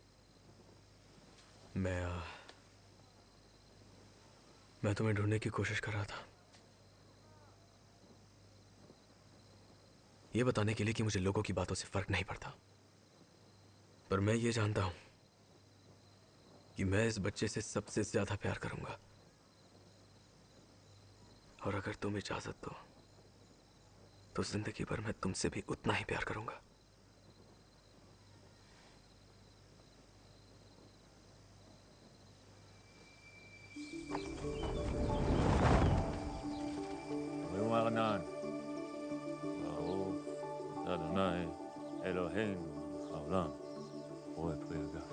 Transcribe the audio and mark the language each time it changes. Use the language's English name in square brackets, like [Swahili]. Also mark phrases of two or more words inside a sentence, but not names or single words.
[Hindi] मैं तुम्हें ढूंढने की कोशिश कर रहा था, ये बताने के लिए कि मुझे लोगों की बातों से फर्क नहीं पड़ता। पर मैं ये जानता हूं कि मैं इस बच्चे से सबसे ज्यादा प्यार करूंगा, और अगर तुम इजाजत दो तो जिंदगी भर मैं तुमसे भी उतना ही प्यार करूंगा। [Hebrew] ומרנן, ברוך אתה אדוני אלוהינו מלך העולם, רואה פרי הגפן.